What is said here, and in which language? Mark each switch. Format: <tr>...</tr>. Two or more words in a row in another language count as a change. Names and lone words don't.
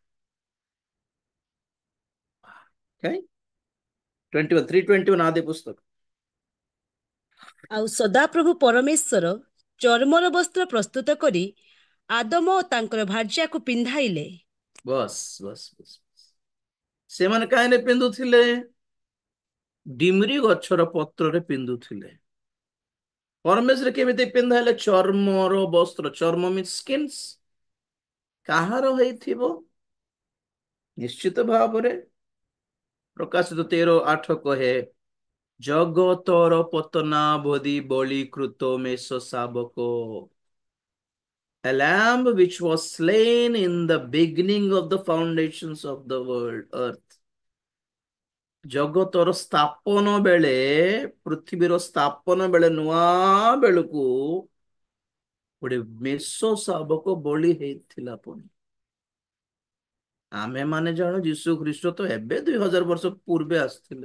<or>Okay? 21, 321 ଆଦି ପୁସ୍ତକ। ଆଉ ସଦାପ୍ରଭୁ ପରମେଶ୍ୱର ଚର୍ମର ବସ୍ତ୍ର ପ୍ରସ୍ତୁତ କରି ଆଦମ ଓ ତାଙ୍କର ଭାର୍ଯ୍ୟାକୁ ପିନ୍ଧାଇଲେ। ବସ ବସ ବସ ସେମାନେ କାହିଁରେ ପିନ୍ଧୁଥିଲେ? ଡିମ୍ରି ଗଛର ପତ୍ରରେ ପିନ୍ଧୁଥିଲେ। ପରମେଶ୍ୱର କେମିତି ପିନ୍ଧାଇଲେ? ଚର୍ମର ବସ୍ତ୍ର। ଚର୍ମ</or> <en>means skins.</en> <or>କାହାର ହେଇଥିବ? ନିଶ୍ଚିତ ଭାବରେ ପ୍ରକାଶିତ 13:8 କହେ, ଜଗତର ପତନାବଧି ବଳୀକୃତ ମେଷ ଶାବକ,</or> <en>a lamb which was slain in the beginning of the foundations of the world earth.</en> <or>ଜଗତର ସ୍ଥାପନ ବେଳେ, ପୃଥିବୀର ସ୍ଥାପନ ବେଳେ, ନୂଆ ବେଳକୁ ଗୋଟେ ମେଷ ଶାବକ ବଳି ହେଇଥିଲା। ପୁଣି ଆମେ ମାନେ ଜାଣୁ ଯୀଶୁ ଖ୍ରୀଷ୍ଟ ତ ଏବେ 2000 ବର୍ଷ ପୂର୍ବେ ଆସିଥିଲେ।</or>